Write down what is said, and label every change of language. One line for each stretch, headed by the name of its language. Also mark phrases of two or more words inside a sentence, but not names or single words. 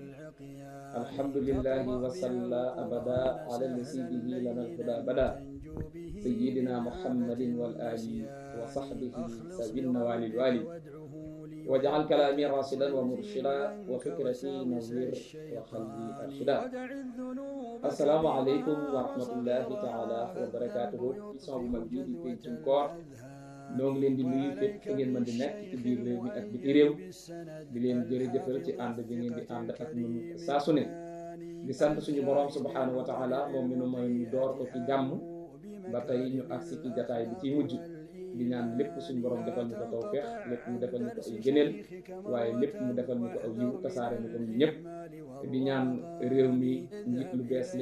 Arabic: الحمد لله وصلى أبدا على نسيبه لنا الهدى بدا سيدنا محمد والآل وصحبه سبيل النوال الوالي واجعل كلامي راشدا ومرشدا وفكرتي نوير وقلبي أرشدا السلام عليكم ورحمة الله تعالى وبركاته إسمه مجيد في تنكور
Wolof: ñoo ngi leen di nuyu fépp fi ngeen mën di nekk ci biir réew mi ak biti réew di leen jërëjëfal ci ànd bi ngeen di ànd ak ñun saa su ne di sant suñu borom
Arabic: سبحانه وتعالى
Wolof: moom mi nu mooy ñu door ko ci jàmm ba tey ñu agsi ci jataay bi ci mujj di ñaan lépp suñu borom defal ñu ko tawfeex lépp mu defal ñu ko ay gëneel waaye lépp mu defal ñu ko aw yiw tasaare ñu ko ñu ñëpp di ñaan réew mi njiit lu bees li